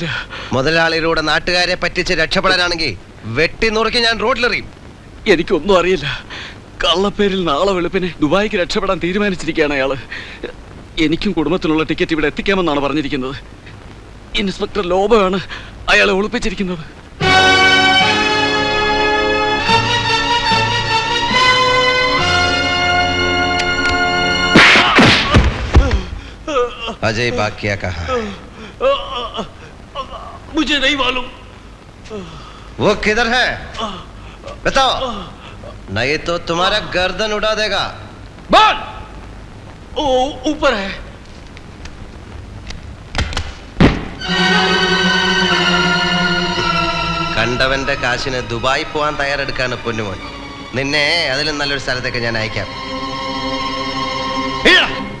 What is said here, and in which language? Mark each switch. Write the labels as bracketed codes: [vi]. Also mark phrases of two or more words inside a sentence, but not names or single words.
[ml] മുതലാളിയിലൂടെ നാട്ടുകാരെ പറ്റിച്ച് രക്ഷപ്പെടാനാണെങ്കിൽ വെട്ടി നുറുക്കി ഞാൻ റോഡിലെറിയും. എനിക്കൊന്നും അറിയില്ല. കള്ളപ്പേരിൽ നാളെ വെളുപ്പിന് ദുബായിക്ക് രക്ഷപ്പെടാൻ തീരുമാനിച്ചിരിക്കുകയാണ് അയാള്. എനിക്കും കുടുംബത്തിനുള്ള ടിക്കറ്റ് ഇവിടെ എത്തിക്കാമെന്നാണ് പറഞ്ഞിരിക്കുന്നത്. ഇൻസ്പെക്ടർ ലോബയാണ് അയാളെ ഒളിപ്പിച്ചിരിക്കുന്നത്. [hi] अजय बाग क्या कहा? मुझे नहीं मालूम. वो किधर है बताओ, नहीं तो तुम्हारा गर्दन उड़ा देगा. बोल. ओ ऊपर है. [ml] കണ്ടവന്റെ കാശിന് ദുബായി പോകാൻ തയ്യാറെടുക്കാണ് പൊന്നുമോൻ. നിന്നെ അതിലും നല്ലൊരു സ്ഥലത്തേക്ക് ഞാൻ അയക്കാം.